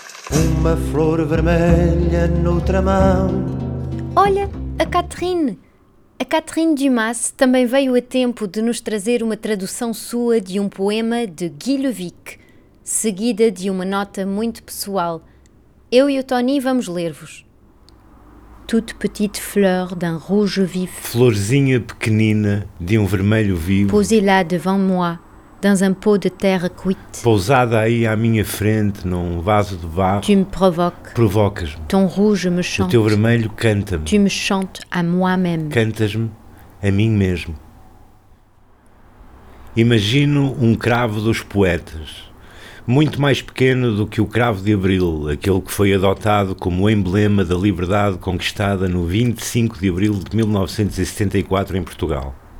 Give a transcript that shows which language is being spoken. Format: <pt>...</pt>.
<pt>Uma flor vermelha noutra mão. Olha, a Catherine. A Catherine Dumas também veio a tempo de nos trazer uma tradução sua de um poema de Guy Levic, seguida de uma nota muito pessoal. Eu e o Tony vamos ler-vos.</pt> <fr>Toute petite fleur d'un rouge vif.</fr> <pt>Florzinha pequenina de um vermelho vivo.</pt> <fr>Posée là devant moi, dans un pot de terre cuite.</fr> <pt>Pousada aí à minha frente, num vaso de barro.</pt> <fr>Tu me provoques.</fr> <pt>Provocas-me.</pt> <fr>Ton rouge me chante.</fr> <pt>O teu vermelho canta-me.</pt> <fr>Tu me chantes à moi-même.</fr> <pt>Cantas-me a mim mesmo. Imagino um cravo dos poetas. Muito mais pequeno do que o cravo de Abril, aquele que foi adotado como emblema da liberdade conquistada no 25 de Abril de 1974 em Portugal.</pt>